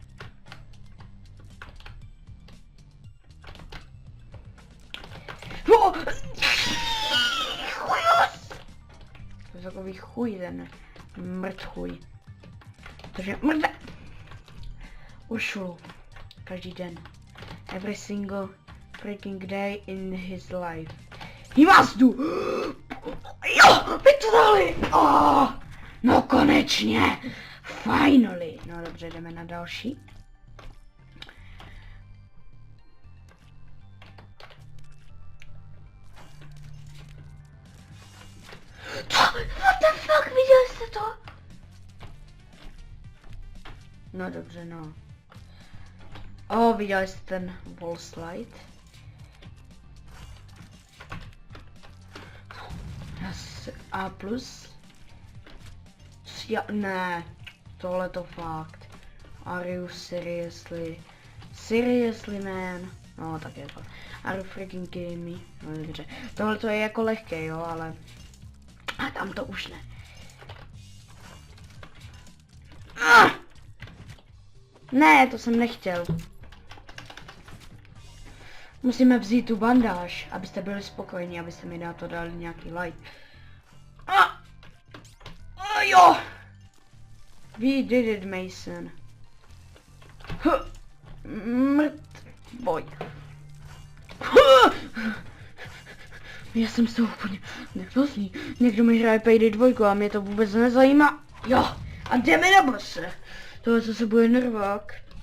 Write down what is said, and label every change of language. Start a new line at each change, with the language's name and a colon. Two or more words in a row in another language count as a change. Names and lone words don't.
Czech: To je takový chuj ten mrdchuj. Takže mrde. Ušlu. Každý den.
English: Every single freaking day in his life. He must do.
Czech: Jo, my to dali. Oh, no konečně. Finally. No dobře, jdeme na další.
English: What the fuck,
Czech: viděli jste to? No dobře, no. Viděli jste ten
English: wall slide?
Czech: A plus? Ne, tohle to fakt.
English: Are you seriously? Seriously, man?
Czech: No, tak je to.
English: Are you freaking kidding me?
Czech: No dobře. Tohle to je jako lehké, jo, ale... A tam to už ne. Ne, to jsem nechtěl. Musíme vzít tu bandáž, abyste byli spokojení, abyste mi na to dali nějaký like.
English: Jo! We did it, Mason.
Czech: Mrtvoj. Já jsem z toho úplně nervózní. Někdo mi hraje Payday 2 a mě to vůbec nezajímá. Jo, a jdeme na bose. Tohle se bude nervák.